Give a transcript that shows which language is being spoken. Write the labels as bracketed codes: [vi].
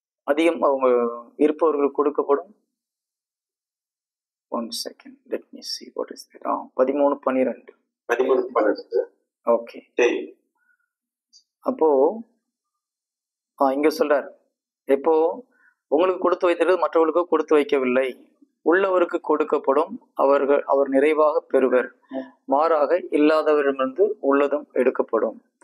[ta] அதிகம் அவங்க இருப்பவர்களுக்கு கொடுக்கப்படும். [en] 1 second, let me see what is that. 13:12. [ta] Okay, அப்போ இங்க சொல்றாரு, இப்போ உங்களுக்கு கொடுத்து வைத்திருக்கிறது மற்றவர்களுக்கு கொடுத்து வைக்கவில்லை, உள்ளவருக்கு கொடுக்கப்படும், அவர் நிறைவாக பெறுவர், மாறாக இல்லாதவரிடமிருந்து உள்ளதும் எடுக்கப்படும்.